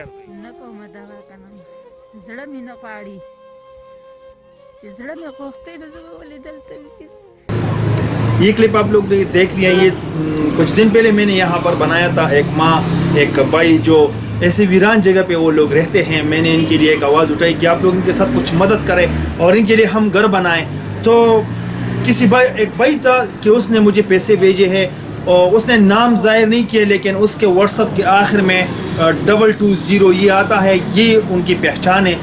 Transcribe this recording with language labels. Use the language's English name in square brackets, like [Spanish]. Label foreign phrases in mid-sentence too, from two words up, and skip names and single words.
[Pashto] نه کومه دا کنه زړه مې نه پاړي چې زړه مې کوفته نه ولې دلته وسی. [Urdu] یہ کلپ آپ لوگ دیکھ لیا. یہ کچھ دن پہلے میں نے یہاں پر بنایا تھا. ایک ماں ایک بھائی جو ایسے ویران جگہ پہ وہ لوگ رہتے ہیں, میں نے ان کے لیے ایک آواز اٹھائی کہ آپ لوگ ان کے ساتھ کچھ مدد کریں اور ان کے لیے ہم گھر بنائیں. تو کسی ایک بھائی تھا کہ اس نے مجھے پیسے بھیجے ہیں اور اس نے نام ظاہر نہیں کیا لیکن اس کے واٹس ایپ کے آخر میں 220 یہ آتا ہے, یہ ان کی پہچان ہے.